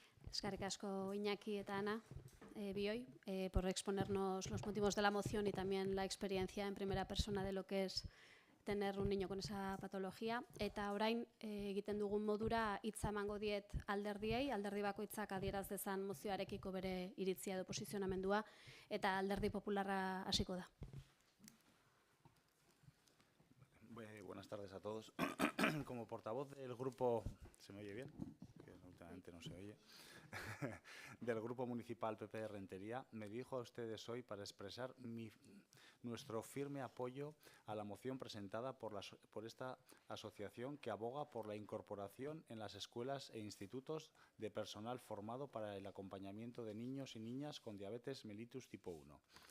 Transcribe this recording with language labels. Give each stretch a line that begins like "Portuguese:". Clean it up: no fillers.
Basque: Eskerrik asko Iñaki eta Ana, bioi,
Spanish: por exponernos los motivos de la moción y también la experiencia en primera persona de lo que es tener un niño con esa patología.
Basque: Eta orain egiten dugun modura hitza emango diet alderdiei, alderdi bakoitzak adieraz dezan mozioarekiko bere iritzia edo posizionamendua, eta alderdi popularra hasiko da.
Spanish: Buenas tardes a todos. Como portavoz del grupo, ¿se me oye bien? Que últimamente no se oye. Del Grupo Municipal PP de Rentería, me dirijo a ustedes hoy para expresar nuestro firme apoyo a la moción presentada por esta asociación que aboga por la incorporación en las escuelas e institutos de personal formado para el acompañamiento de niños y niñas con diabetes mellitus tipo 1.